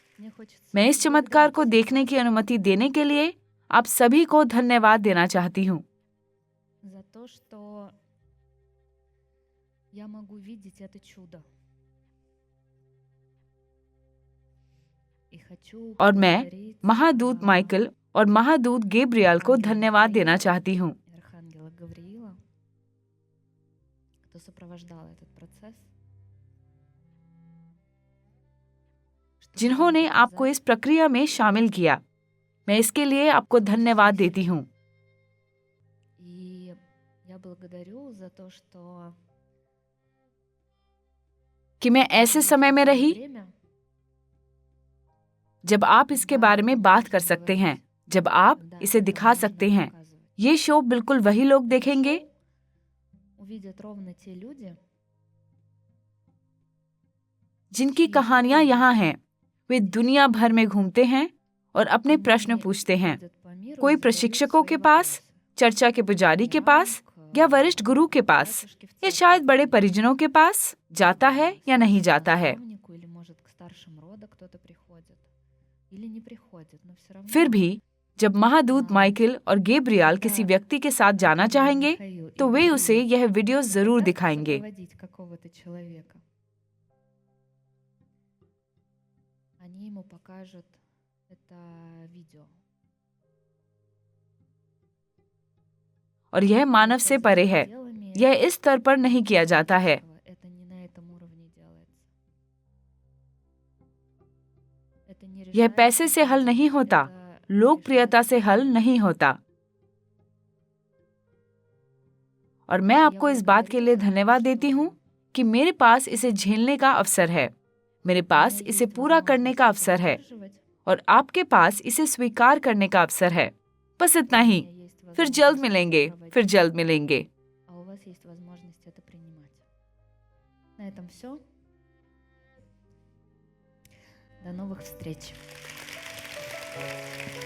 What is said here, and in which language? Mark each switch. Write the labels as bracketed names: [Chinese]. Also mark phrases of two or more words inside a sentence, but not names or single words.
[Hindi] मैं इस चमत्कार को देखने की अनुमति देने के लिए आप सभी को धन्यवाद देना चाहती हूँ। [Russian] за то, что я могу видеть это чудо. И хочу [Hindi] और मैं [Russian] поблагодарить, [Hindi] महादूत माइकल और महादूत गेब्रियल को धन्यवाद देना चाहती हूँ, [Russian] Архангела Гавриила, кто сопровождал этот процесс, что [Hindi] जिन्होंने [Russian] смогли [Hindi] आपको इस प्रक्रिया में शामिल किया। मैं इसके लिए आपको धन्यवाद देती हूँ। [Russian] И я благодарю за то, что [Hindi] कि मैं ऐसे समय में रही [Russian] время, [Hindi] जब आप इसके बारे में बात कर सकते हैं, जब आप [Russian] когда [Hindi] इसे [Russian] это [Hindi] दिखा [Russian] можно [Hindi] सकते हैं। [Russian] показывать. [Hindi] ये शो बिल्कुल वही लोग देखेंगे [Russian] Увидят ровно те люди, [Hindi] जिनकी कहानियां यहाँ हैं। वे दुनिया भर में घूमते हैं और अपने प्रश्न पूछते हैं, [Russian] ходят по миру [Hindi] कोई [Russian] и задают [Hindi] प्रशिक्षकों [Russian] свои [Hindi] के पास, [Russian] вопросы. [Hindi] चर्चा के पुजारी के पास या वरिष्ठ गुरु के पास, [Russian] Батюшки в [Hindi] या [Russian] церкви, [Hindi] शायद बड़े परिजनों के पास जाता है या नहीं जाता है। [Russian] наставнику, или, может, к старшим рода кто-то приходит, или не приходит, но все равно [Hindi] फिर भी जब महादूत माइकल और गेब्रियल किसी व्यक्ति के साथ जाना चाहेंगे [Russian] Михаил и [Hindi] तो वे [Russian] Гавриил [Hindi] उसे यह वीडियो जरूर [Russian] хотят [Hindi] दिखाएंगे। [Russian] сопроводить какого-то человека, они ему покажут это видео. [Hindi] और यह मानव से परे है, [Russian] Делами [Hindi] यह इस स्तर पर नहीं किया जाता है। [Russian] это не на этом уровне делается. Это не [Hindi] यह [Russian] решает [Hindi] पैसे से हल नहीं होता, [Russian] это [Hindi] लोकप्रियता से हल नहीं होता। और मैं आपको इस बात के लिए धन्यवाद देती हूँ कि मेरे पास इसे झेलने का अवसर है, मेरे पास इसे पूरा करने का अवसर है और आपके पास इसे स्वीकार करने का अवसर है। बस इतना ही। फिर जल्द मिलेंगे, फिर जल्द मिलेंगे। [Russian] А у вас есть возможность это принимать. На этом все. До новых встреч.